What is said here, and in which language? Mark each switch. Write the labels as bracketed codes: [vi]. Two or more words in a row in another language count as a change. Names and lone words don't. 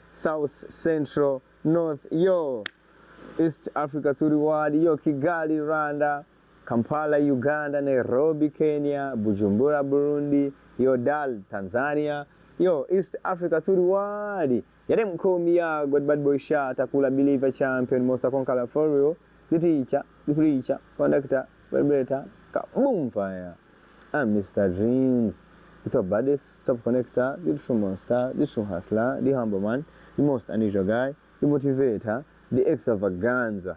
[en] South, Central, North, yo, East Africa to the world, yo, Kigali, Rwanda, Kampala, Uganda, Nairobi, Kenya, Bujumbura, Burundi, yo, Dar, Tanzania, yo, East Africa to the world. Yeah, them call me God bad boy shot, Akula believer champion, most conqueror for real, the teacher, the preacher, conductor, vibrator, boom fire. I'm Mr. Dreams, the top baddest, top connector, the true monster, the true hustler, the humble man, the most unusual guy, the motivator, the extravaganza.